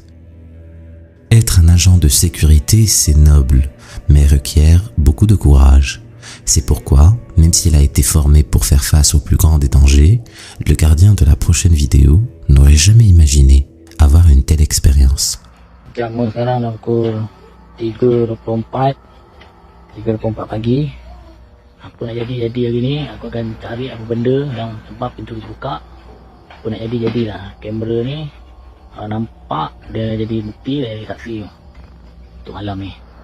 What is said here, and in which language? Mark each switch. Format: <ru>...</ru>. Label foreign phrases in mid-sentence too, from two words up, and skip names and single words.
<fr>Être un agent de sécurité, c'est noble, mais requiert beaucoup de courage. C'est pourquoi, même s'il a été formé pour faire face au plus grand des dangers, le gardien de la prochaine vidéo n'aurait jamais imaginé avoir une telle expérience.</fr> <ms>Jam sekarang dah pukul 3.24 pagi. Apa nak jadi hari ni, aku akan cari apa benda yang sebab pintu dibuka. Apa nak jadilah. Kamera ni nampak dia jadi bukti dari saksi untuk malam ni.</ms>